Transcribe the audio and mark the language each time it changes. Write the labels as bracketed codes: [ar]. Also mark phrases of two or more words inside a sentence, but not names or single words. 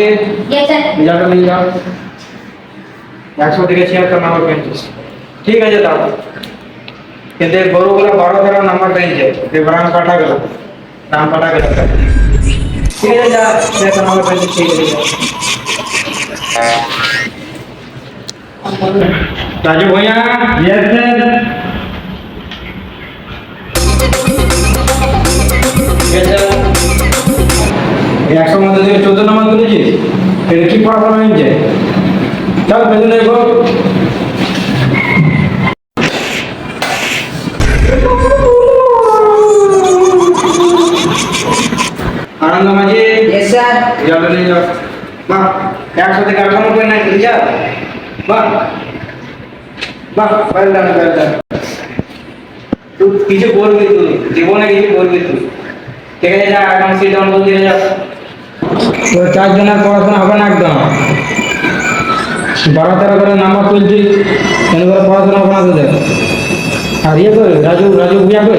[en] Yes, sir. [bn] রেজাল্টটা নিয়ে যাও 100 থেকে 76 নম্বর পেয়েছিস ঠিক আছে দাও কিন্তু এই বড়গুলো 12-13 নম্বর পেয়েছে বিবরণ কাটা গেল নাম কাটা গেল ঠিক আছে যা 76 নম্বর পেয়েছে ঠিক আছে राजू भैया [en] yes sir [bn] একশো মধ্যে থেকে 14 নম্বর তুলেছিস এটা কি পড়াশোনা হয়েছে চল পেছনে দেখো আনন্দ মাঝি [en] Yes sir. [bn] রেজাল্ট নিয়ে যাও বাহ 100 থেকে 98 নাই রেজাল্ট বাহ বাহ [en] well done [bn] তুই কিছু বলবি তুই জীবনে কিছু বলবি তুই ঠিক আছে যা এখন সিট ডাউন করে দিয়ে যা তো 4 জনের পড়াশোনা হবে না একদম 12-13 করে নাম্বার তুলছিস কেন করে পড়াশোনা হবে না তোদের আর ইয়ে কই রাজু ভুইয়া কই